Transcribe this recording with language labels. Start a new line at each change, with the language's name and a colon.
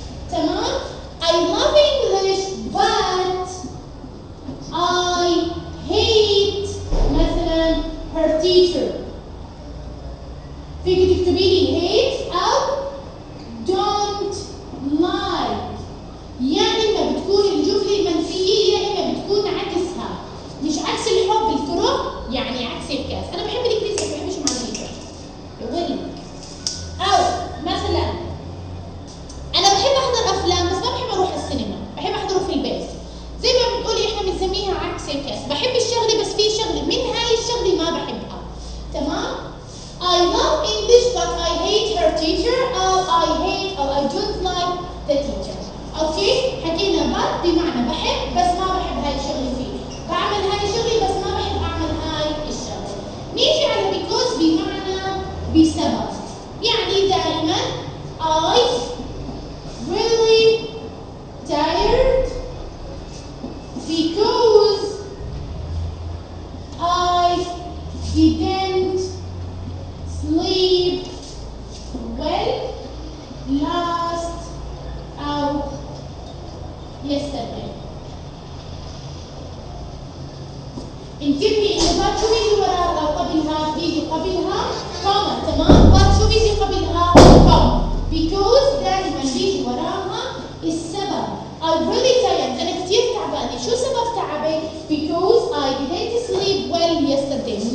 English: تمام؟ I love English but I hate
Arabic: مثلا
English: her teacher.
Arabic: فيك تكتبي لي hate أو don't like. يا إما بتكون الجملة المنفية يا إما بتكون عكسها. مش عكس الحب الكره، يعني عكس الكاس. أنا بحب الإنجليزي ما بحبش مع الإنجليزي. أو مثلا أنا بحب أحضر أفلام بس ما بحب أروح السينما، بحب أحضره في البيت. زي ما بتقولي إحنا بنسميها عكس الكاس. بحب الشغلة بس في شغلة من هاي الشغلة ما بحبها.
English: تمام؟ I love English but I hate her teacher أو I hate أو I don't like the teacher.
Arabic: أوكي؟ حكينا but بمعنى بحب بس ما بحب هاي الشغلة فيه. بعمل هاي الشغلة بس ما بحب أعمل هاي الشغلة. نيجي على because بمعنى بسبب. يعني دائما
English: I really tired because I didn't sleep well last أو yesterday.
Arabic: انتبهي انه بعد شو بيجي وراها او قبلها؟ بيجي قبلها كوما. تمام؟ بعد شو بيجي قبلها؟ كوما. because دائما بيجي وراها السبب.
English: I really tired.
Arabic: انا كثير تعبانه. شو سبب تعبي؟
English: because I didn't sleep well yesterday.